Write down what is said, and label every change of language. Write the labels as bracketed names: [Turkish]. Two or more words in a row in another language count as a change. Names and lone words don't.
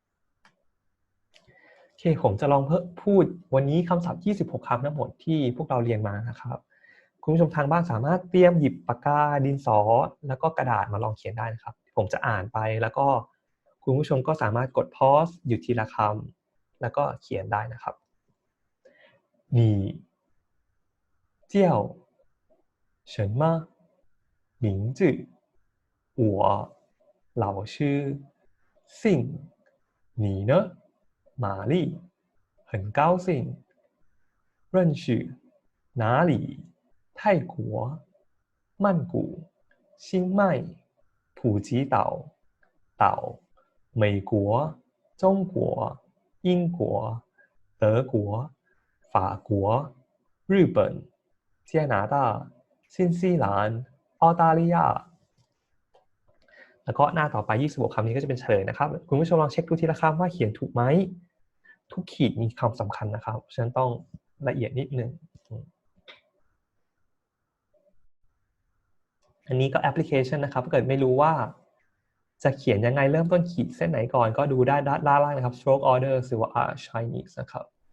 [Thai] โอเคผมจะลองพูดวันนี้คำศัพท์26คำทั้งหมดที่พวกเราเรียนมานะครับคุณผู้ชมทางบ้านสามารถเตรียมหยิบปากกา ดินสอแล้วก็กระดาษมาลองเขียนได้นะครับผมจะอ่านไปแล้วก็คุณผู้ชมก็สามารถกด pause หยุดทีละคำแล้วก็เขียนได้นะครับ [Chinese] 你叫什么名字我老师姓你呢玛丽很高兴认识哪里泰国曼谷清迈普吉岛美国中国英国德国法国日本加拿大新西兰澳大利亚 [Thai] แล้วก็หน้าต่อไป26คำนี้ก็จะเป็นเฉลยนะครับคุณผู้ชมลองเช็คดูทีละคำว่าเขียนถูกไหมทุกขีดมีความสำคัญนะครับฉะนั้นต้องละเอียดนิดนึงอันนี้ก็แอปพลิเคชันนะครับถ้าเกิดไม่รู้ว่าจะเขียนยังไงเริ่มต้นขีดเส้นไหนก่อนก็ดูได้ด้านล่างนะครับ [English] stroke order [Thai] หรือว่า Chinese นะครับ